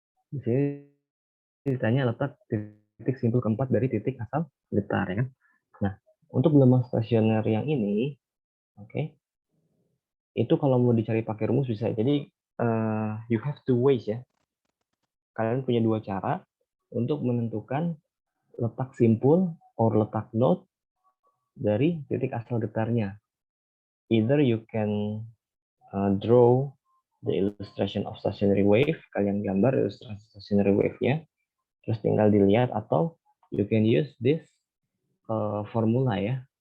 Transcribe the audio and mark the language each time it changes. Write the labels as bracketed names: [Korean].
[Indonesian] Di sini ditanya letak titik simpul keempat dari titik asal getar ya kan. Nah, untuk gelombang stasioner yang ini, oke, itu kalau mau dicari pakai rumus bisa. Jadi [English] you have two ways ya. [Indonesian] Kalian punya dua cara untuk menentukan letak simpul or letak node dari titik asal getarnya. [English] Either you can draw the illustration of stationary wave, [Indonesian] kalian gambar ilustrasi stationary wave-nya, terus tinggal dilihat, atau [English] you can use this formula ya.